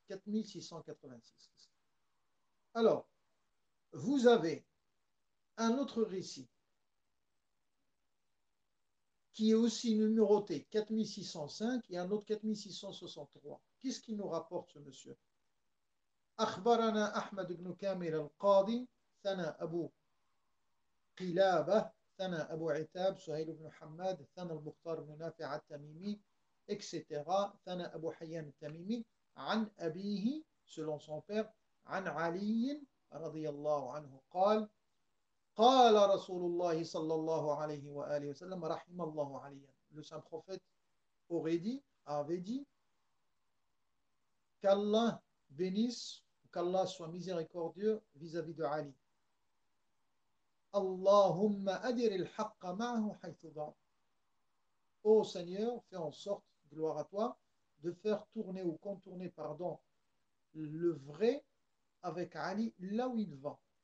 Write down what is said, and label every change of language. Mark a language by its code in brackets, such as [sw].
[fr] 4686. Alors, vous avez un autre récit qui est aussi numéroté 4605 et un autre 4663. Qu'est-ce qu'il nous rapporte ce monsieur? [ar] أخبرنا أحمد بن كامل القاضي ثنى أبو قلابة ثنى أبو عتاب سهيل بن حماد ثنى المختار بن نافع التميمي etc. ثنى أبو حيان التميمي عن أبيه [fr] selon son père [ar] عن علي رضي الله عنه قال قال رسول الله صلى الله عليه وآله وسلم رحم الله عليا. [fr] Le saint prophète avait dit qu'Allah bénisse, qu'Allah soit miséricordieux vis-à-vis de Ali. [ar] Allahumma adir al-haqqa ma'ahu haythu dar. [fr] Ô Seigneur, fais en sorte, gloire à toi, de faire tourner ou contourner, pardon, le vrai avec Ali là où il va.